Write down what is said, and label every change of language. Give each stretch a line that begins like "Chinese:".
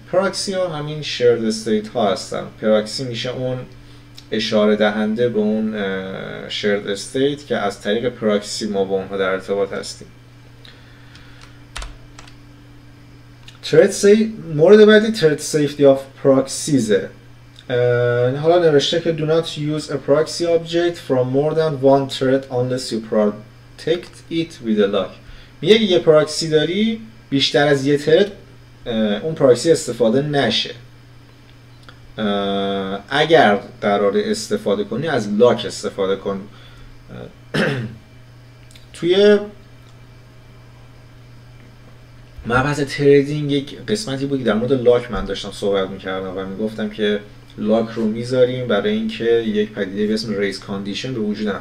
Persian: پراکسی ها همین شرد استیت ها هستن. پراکسی میشه اون اشاره دهنده به اون شرد استیت که از طریق پراکسی ما با اونها در ارتباط هستیم. مورد بعدی ترد سیفتی آف پراکسیزه. حالا نوشته که
English: do not use a proxy object from more than one thread unless you protect it with a lock.
Persian: میگه یه پراکسی داری بیشتر از یه ترد اون پراکسی استفاده نشه. اگر قرار استفاده کنی از لاک استفاده کن. توی مبحث تریدینگ یک قسمتی بود که در مورد لاک من داشتم صحبت میکردم و میگفتم که لاک رو میذاریم برای اینکه یک پدیده به اسم ریس کاندیشن به وجود نیاد.